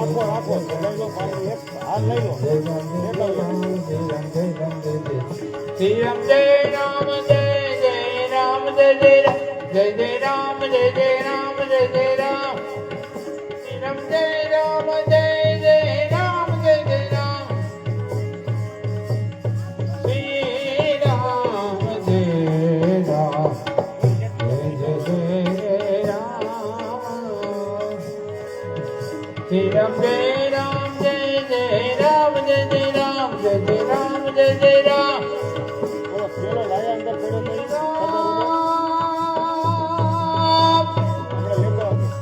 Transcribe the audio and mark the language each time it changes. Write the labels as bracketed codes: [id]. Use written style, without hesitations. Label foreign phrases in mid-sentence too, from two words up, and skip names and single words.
[hi] श्री राम जय राम जय जय राम जय जय राम जय जय राम जय जय राम जय जय राम श्री राम जय राम जय जय राम जय जय राम श्री राम जय राम जय जय राम श्री राम जय राम जय जय राम जय जय राम जय जय राम जय जय राम [gu] બોલો પેલો લાયા અંદર પડ્યો તો ઈ ખબર હોય? આપણે લેતો હતો.